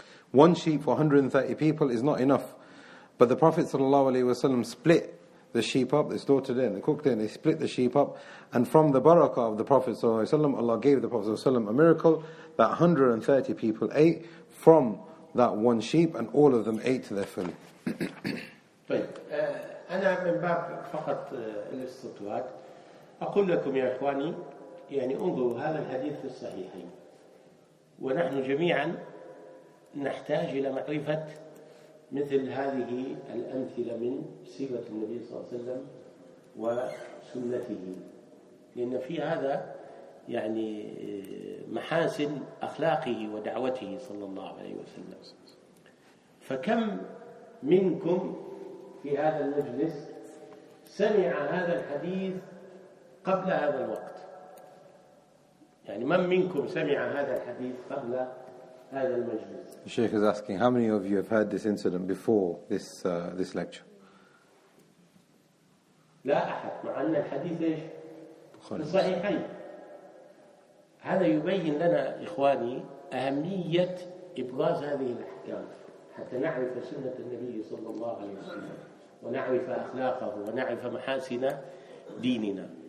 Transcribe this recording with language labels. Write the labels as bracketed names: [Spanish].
[English] One sheep for 130 people is not enough. But the Prophet ﷺ split the sheep up, they slaughtered it, they cooked it, and they split the sheep up. And from the barakah of the Prophet ﷺ, Allah gave the Prophet ﷺ a miracle that 130 people ate from that one sheep, and all of them ate to their fill. [Arabic] طيب أنا من باب فقط الاستطراد أقول لكم يا إخواني، يعني انظروا هذا الحديث في الصحيحين، ونحن جميعا نحتاج إلى معرفة مثل هذه الأمثلة من سيرة النبي صلى الله عليه وسلم وسنته، لأن في هذا يعني محاسن أخلاقه ودعوته صلى الله عليه وسلم. فكم منكم في هذا المجلس سمع هذا الحديث قبل هذا الوقت؟ يعني من منكم سمع هذا الحديث قبل هذا المجلس؟ [English] The Shaykh is asking, how many of you have heard this incident before this lecture? [Arabic] لا أحد، مع أن الحديث إيش؟ في الصحيحين. هذا يبين لنا إخواني أهمية إبراز هذه الأحكام حتى نعرف سنة النبي صلى الله عليه وسلم ونعرف أخلاقه ونعرف محاسن ديننا.